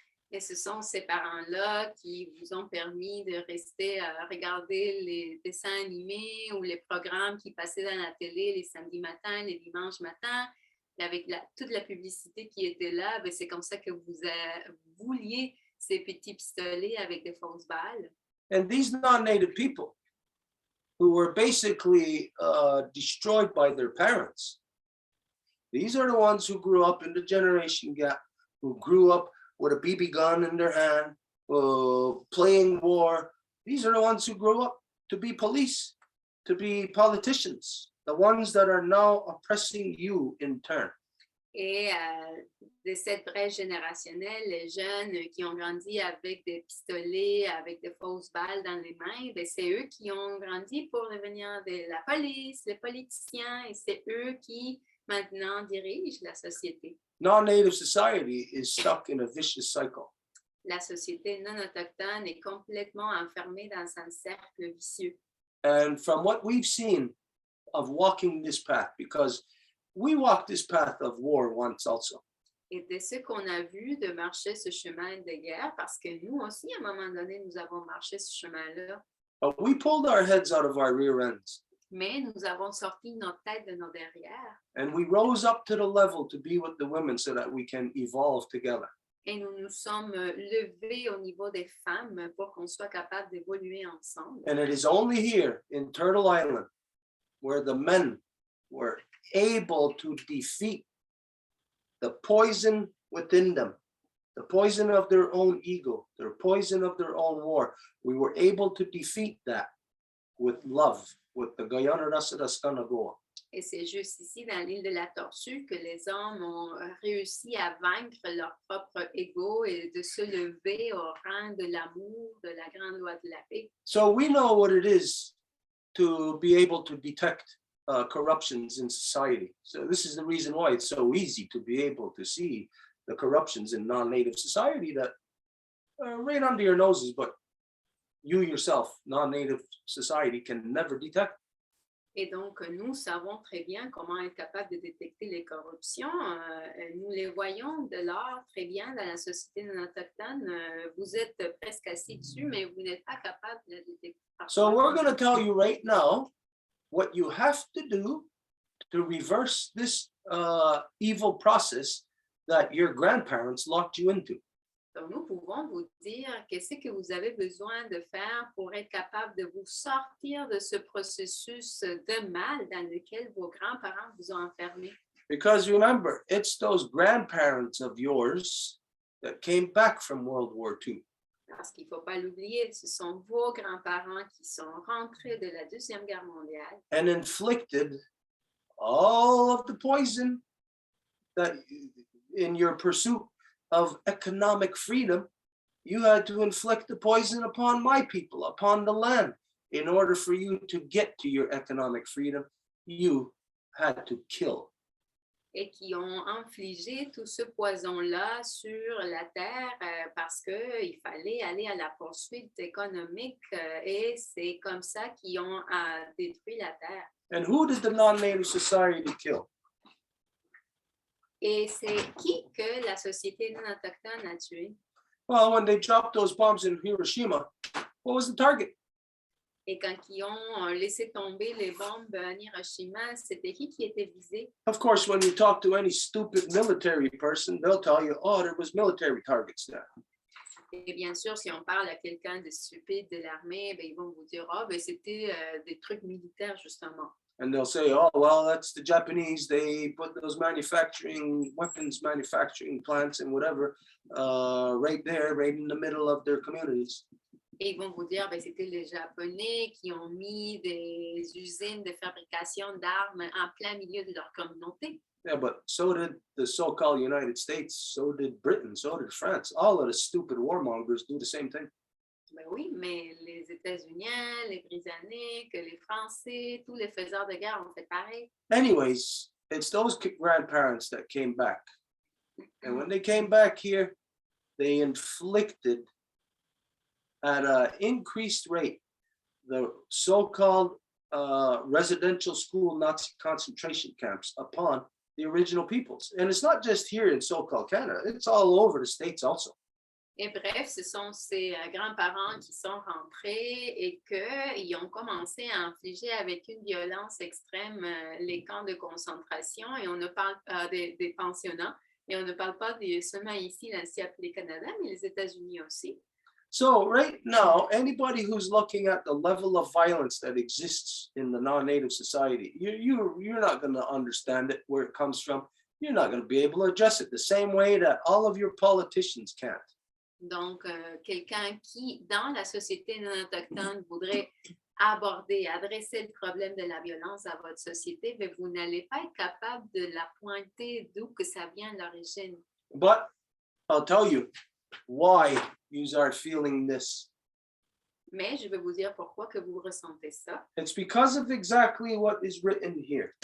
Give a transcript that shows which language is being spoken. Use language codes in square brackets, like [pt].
[fr] Et ce sont ces parents-là qui vous ont permis de rester à regarder les dessins animés ou les programmes qui passaient dans la télé les samedis matins, les dimanches matins. Et avec toute la publicité qui était là, ben c'est comme ça que vous vouliez ces petits pistolets avec des fausses balles. [en] And these non-native people who were basically destroyed by their parents, these are the ones who grew up in the generation gap, who grew up with a BB gun in their hand, playing war. These are the ones who grew up to be police, to be politicians, the ones that are now oppressing you in turn. [fr] Et de cette brèche générationnelle, les jeunes qui ont grandi avec des pistolets, avec des fausses balles dans les mains, ben c'est eux qui ont grandi pour devenir la police, les politiciens, et c'est eux qui maintenant dirigent la société. [en] Non-native society is stuck in a vicious cycle. [fr] La société non autochtone est complètement enfermée dans un cercle vicieux. [en] And from what we've seen of walking this path, because we walked this path of war once also. [fr] Et de ce qu'on a vu de marcher ce chemin de guerre, parce que nous aussi, à un moment donné, nous avons marché ce chemin-là. [en] But we pulled our heads out of our rear ends. [fr] Mais nous avons sorti notre tête de nos derrières. [en] And we rose up to the level to be with the women so that we can evolve together. [fr] Et nous nous sommes levés au niveau des femmes pour qu'on soit capable d'évoluer ensemble. [en] And it is only here in Turtle Island where the men were able to defeat the poison within them, the poison of their own ego, their poison of their own war. We were able to defeat that with love, with the Guyana Rasadaskanagoa. [fr] Et c'est juste ici, dans l'île de la Tortue, que les hommes ont réussi à vaincre leur propre ego et de se lever au rang de l'amour, de la grande loi de la paix. [en] So we know what it is to be able to detect corruptions in society. So this is the reason why it's so easy to be able to see the corruptions in non-native society that are right under your noses, but you yourself, non-native society, can never detect. [fr] Et donc, nous savons très bien comment être capable de détecter les corruptions. Nous les voyons de l'art très bien dans la société non autochtone. Vous êtes presque assis dessus, mais vous n'êtes pas capable de la détecter. [en] So we're going to tell you right now what you have to do to reverse this evil process that your grandparents locked you into. [fr] Donc, nous pouvons vous dire qu'est-ce que vous avez besoin de faire pour être capable de vous sortir de ce processus de mal dans lequel vos grands-parents vous ont enfermé. [en] Because remember, it's those grandparents of yours that came back from World War II. [fr] Parce qu'il ne faut pas l'oublier, ce sont vos grands-parents qui sont rentrés de la Deuxième Guerre mondiale. [en] And inflicted all of the poison that in your pursuit of economic freedom, you had to inflict the poison upon my people, upon the land. In order for you to get to your economic freedom, you had to kill. [fr] Et qui ont infligé tout ce poison-là sur la terre parce qu'il fallait aller à la poursuite économique et c'est comme ça qu'ils ont détruit la terre. [en] And who did the non-native society kill? [fr] Et c'est qui que la société non autochtone a tué? [en] Well, when they dropped those bombs in Hiroshima, what was the target? [fr] Et quand ils ont laissé tomber les bombes en Hiroshima, c'était qui était visé? [en] Of course, when you talk to any stupid military person, they'll tell you, oh, there was military targets there. [fr] Et bien sûr, si on parle à quelqu'un de stupide de l'armée, ben, ils vont vous dire, oh, ben, c'était des trucs militaires, justement. [en] And they'll say, oh, well, that's the Japanese. They put those weapons manufacturing plants and whatever, right there, right in the middle of their communities. [fr] Et ils vont vous dire, ben, c'était les Japonais qui ont mis des usines de fabrication d'armes en plein milieu de leur communauté. [en] Yeah, but so did the so-called United States, so did Britain, so did France. All of the stupid warmongers do the same thing. [fr] Ben oui, mais les États-Unis, les Britanniques, les Français, tous les faiseurs de guerre ont fait pareil. [en] Anyways, it's those grandparents that came back. And when they came back here, they inflicted at an increased rate the so-called residential school Nazi concentration camps upon the original peoples. And it's not just here in so-called Canada, it's all over the States also. [fr] Et bref, ce sont ces grands-parents qui sont rentrés et qu'ils ont commencé à infliger avec une violence extrême les camps de concentration et on ne parle pas des pensionnats et on ne parle pas seulement ici, l'ancien appelé Canada, mais les États-Unis aussi. [en] So right now, anybody who's looking at the level of violence that exists in the non-native society, you're not going to understand it, where it comes from. You're not going to be able to address it the same way that all of your politicians can't. [fr] Donc, quelqu'un qui, dans la société non autochtone, voudrait aborder, adresser le problème de la violence à votre société, mais vous n'allez pas être capable de la pointer d'où que ça vient l'origine. [en] But I'll tell you why you are feeling this. [fr] Mais je vais vous dire pourquoi que vous ressentez ça. [en] It's because of exactly what is written here.